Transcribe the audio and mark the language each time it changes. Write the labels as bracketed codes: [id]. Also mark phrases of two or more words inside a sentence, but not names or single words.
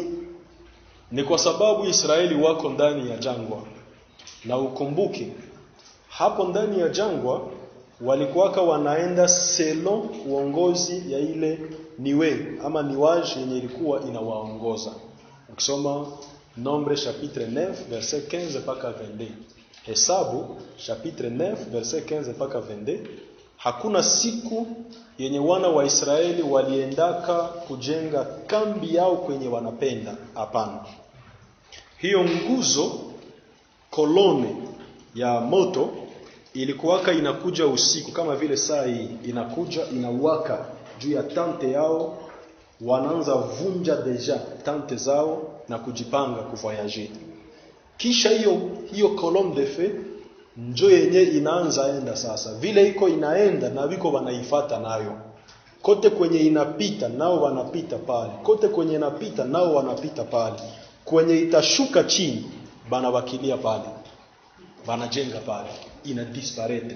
[sw] Ni kwa sababu Israeli wako ndani ya jangwa. Na ukumbuke, hapo ndani ya jangwa walikuwaka wanaenda selon uongozi ya ile niwe ama niwaje yenye ilikuwa inawaongoza. Ukisoma [fr] Nombre chapitre 9 verset 15 [sw] mpaka 22. Hesabu [fr] chapitre 9 verset 15 [sw] mpaka 22. Hakuna siku yenye wana wa Israeli waliendaka kujenga kambi yao kwenye wanapenda. Hapana. Hiyo nguzo kolone ya moto ilikuwaka inakuja usiku, kama vile saa hii inakuja inawaka juu ya tante yao. Wanaanza vunja deja tante zao na kujipanga kuvoyager. Kisha hiyo [fr] colonne de feu [sw] njo yenye inaanza enda sasa. Vile iko inaenda na viko wanaifuata nayo. Kote kwenye inapita nao wanapita pale. Kote kwenye inapita nao wanapita pale. Kwenye itashuka chini banawakilia pale. Banajenga pale. Ina disparaître.